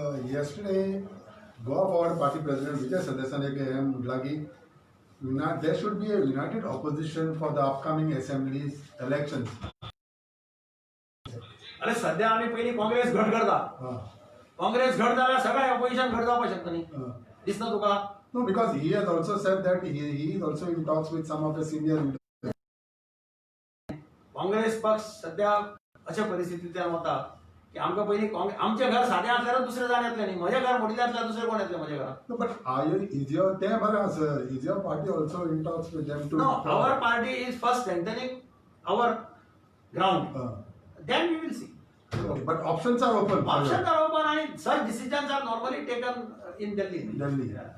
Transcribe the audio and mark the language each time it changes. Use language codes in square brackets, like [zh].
[en] Yesterday, Goa Forward Party President Vijay Sadasaneke [kok] म्हटला की [en] there should be a united opposition for the upcoming assemblies elections. [kok] अरे सध्या आमी पयलीं काँग्रेस घट करता. काँग्रेस घट जाल्यार सगळें अपोजिशन घट जावपाक शकता न्ही. दिसना तुका? [en] No, because he has also said that he is also in talks with some of the senior leaders. [kok] Congress पक्ष सध्या अशा परिस्थितींतल्यान वता की आमकां पयलीं आमचें घर सादें आसल्यार दुसरें जाण येतलें न्ही. म्हजें घर मोटिलें आसल्यार दुसरें कोण येतलें म्हज्या घरांत? [en] No, but is your party also in talks with them to? No, our party is first strengthening our ground. Then we will see. Okay, but options are open. Options are open and such decisions are normally taken in Delhi. Delhi.